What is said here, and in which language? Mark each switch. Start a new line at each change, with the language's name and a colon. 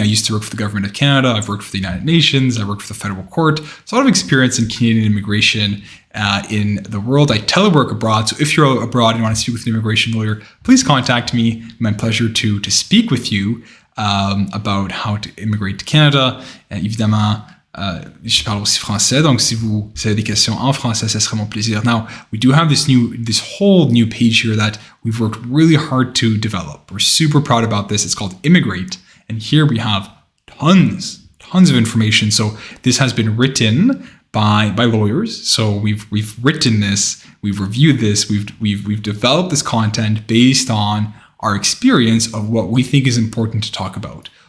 English: I used to work for the Government of Canada. I've worked for the United Nations. I worked for the Federal Court. So a lot of experience in Canadian immigration in the world. I telework abroad. So if you're abroad and want to speak with an immigration lawyer, please contact me. My pleasure to speak with you about how to immigrate to Canada.
French: Évidemment, je parle aussi français, donc si vous avez des questions en français, ça serait mon plaisir.
English: Now, we do have this whole new page here that we've worked really hard to develop. We're super proud about this. It's called Immigrate, and here we have tons of information. So this has been written by lawyers. So we've written this, we've reviewed this, we've developed this content based on our experience of what we think is important to talk about.